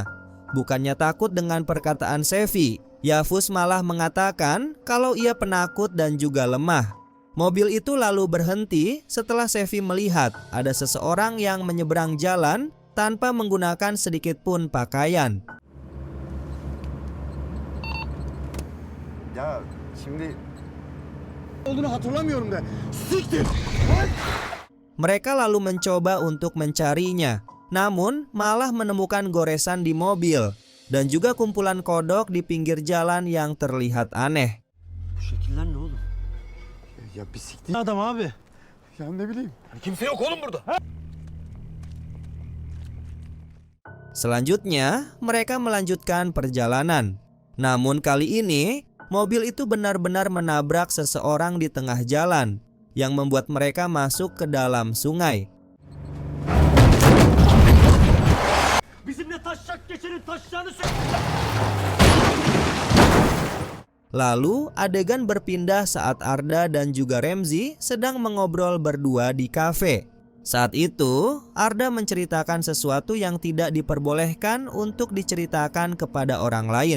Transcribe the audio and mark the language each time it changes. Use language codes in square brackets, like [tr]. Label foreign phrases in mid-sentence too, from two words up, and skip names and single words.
[id] Bukannya takut dengan perkataan Sevi, Yavuz malah mengatakan kalau ia penakut dan juga lemah. Mobil itu lalu berhenti setelah Sevi melihat ada seseorang yang menyeberang jalan tanpa menggunakan sedikit pun pakaian. [tr] Ya şimdi olduğunu hatırlamıyorum da. Siktir. [id] Mereka lalu mencoba untuk mencarinya, namun malah menemukan goresan di mobil dan juga kumpulan kodok di pinggir jalan yang terlihat aneh. [tr] Bu şekiller ne oğlum? ya bir siktir. Adam abi. Ya ne bileyim. Kimse yok oğlum burada. [id] Selanjutnya, mereka melanjutkan perjalanan. Namun kali ini, mobil itu benar-benar menabrak seseorang di tengah jalan yang membuat mereka masuk ke dalam sungai. [tr] Bizimle taşacak geçenin taşacağını [id] Lalu adegan berpindah saat Arda dan juga Remzi sedang mengobrol berdua di kafe. Saat itu, Arda menceritakan sesuatu yang tidak diperbolehkan untuk diceritakan kepada orang lain.